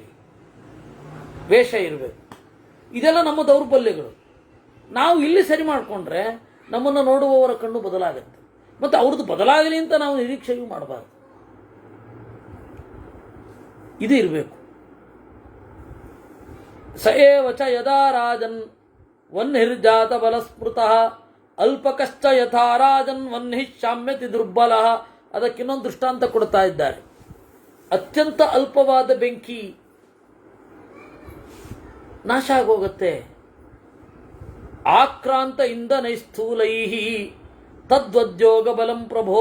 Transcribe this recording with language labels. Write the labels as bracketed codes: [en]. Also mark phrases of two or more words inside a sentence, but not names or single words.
[kn] ವೇಷ ಇರಬೇಕು. ಇದೆಲ್ಲ ನಮ್ಮ ದೌರ್ಬಲ್ಯಗಳು. ನಾವು ಇಲ್ಲಿ ಸರಿ ಮಾಡಿಕೊಂಡ್ರೆ ನಮ್ಮನ್ನು ನೋಡುವವರ ಕಣ್ಣು ಬದಲಾಗುತ್ತೆ. ಮತ್ತು ಅವ್ರದ್ದು ಬದಲಾಗಲಿ ಅಂತ ನಾವು ನಿರೀಕ್ಷೆಯೂ ಮಾಡಬಾರ್ದು. ಇದು ಇರಬೇಕು. [sa] ಸಏವಚ ಯದಾ ರಾಜನ್ ವನ್ಹಿರ್ಜಾತ ಬಲಸ್ಮೃತಃ ಅಲ್ಪಕಶ್ಚ ಯಥಾ ರಾಜನ್ ವನ್ಹಿ ಶಾಮ್ಯತಿ ದುರ್ಬಲ. [kn] ಅದಕ್ಕಿನ್ನೊಂದು ದೃಷ್ಟಾಂತ ಕೊಡ್ತಾ ಇದ್ದಾರೆ. ಅತ್ಯಂತ ಅಲ್ಪವಾದ ಬೆಂಕಿ ನಾಶ ಆಗೋಗತ್ತೆ. [sa] ಆಕ್ರಾಂತ ಇಂಧನೈಸ್ಥೂಲೈ ತದ್ವದ್ಯೋಗ ಬಲಂ ಪ್ರಭೋ.